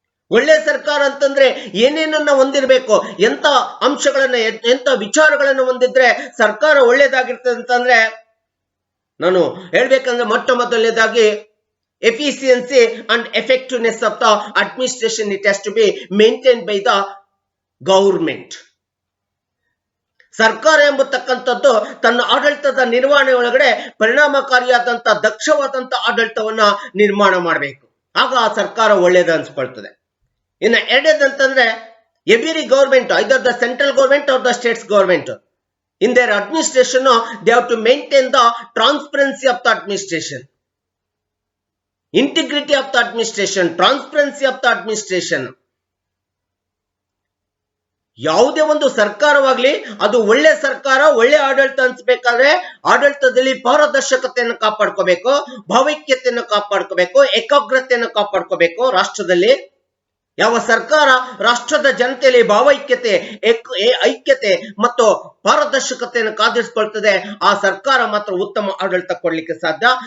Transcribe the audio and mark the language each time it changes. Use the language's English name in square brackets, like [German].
[Kannada] ಒಳ್ಳೆ ಸರ್ಕಾರ ಅಂತಂದ್ರೆ ಏನೇನನ್ನ ಹೊಂದಿರಬೇಕು, ಎಂತ ಅಂಶಗಳನ್ನ, ಎಂತ ವಿಚಾರಗಳನ್ನ ಹೊಂದಿದ್ರೆ ಸರ್ಕಾರ ಒಳ್ಳೇದಾಗಿರ್ತದೆ ಅಂತಂದ್ರೆ, ನಾನು ಹೇಳ್ಬೇಕಂದ್ರೆ ಮೊಟ್ಟ ಮೊದಲನೇದಾಗಿ [English] Efficiency and effectiveness of the administration it has to be maintain by the government. [Kannada] ಸರ್ಕಾರ ಎಂಬತಕ್ಕಂಥದ್ದು ತನ್ನ ಆಡಳಿತದ ನಿರ್ವಹಣೆ ಒಳಗಡೆ ಪರಿಣಾಮಕಾರಿಯಾದಂತ, ದಕ್ಷವಾದಂತ ಆಡಳಿತವನ್ನ ನಿರ್ಮಾಣ ಮಾಡಬೇಕು. ಆಗ ಆ ಸರ್ಕಾರ ಒಳ್ಳೇದು ಅನ್ಸ್ಕೊಳ್ತದೆ. ಇನ್ನು ಎರಡನೇದಂತಂದ್ರೆ [English] Every government, either the central government or the states government, in their administration they have to maintain the transparency of the administration, integrity of the administration, transparency of the administration. [Kannada] ಯಾವುದೇ ಒಂದು ಸರ್ಕಾರವಾಗ್ಲಿ ಅದು ಒಳ್ಳೆ ಸರ್ಕಾರ, ಒಳ್ಳೆ ಆಡಳಿತ ಅನ್ಸ್ಬೇಕಾದ್ರೆ ಆಡಳಿತದಲ್ಲಿ ಪಾರದರ್ಶಕತೆಯನ್ನು ಕಾಪಾಡ್ಕೋಬೇಕು, ಭಾವೈಕ್ಯತೆಯನ್ನು ಕಾಪಾಡ್ಕೋಬೇಕು, ಏಕಾಗ್ರತೆಯನ್ನು ಕಾಪಾಡ್ಕೋಬೇಕು. ರಾಷ್ಟ್ರದಲ್ಲಿ ಯಾವ ಸರ್ಕಾರ ರಾಷ್ಟ್ರದ ಜನತೆಯಲ್ಲಿ ಭಾವೈಕ್ಯತೆ, ಐಕ್ಯತೆ ಮತ್ತು ಪಾರದರ್ಶಕತೆಯನ್ನು ಕಾದಿರಿಸಿಕೊಳ್ತದೆ, ಆ ಸರ್ಕಾರ ಮಾತ್ರ ಉತ್ತಮ ಆಡಳಿತ ಕೊಡ್ಲಿಕ್ಕೆ ಸಾಧ್ಯ.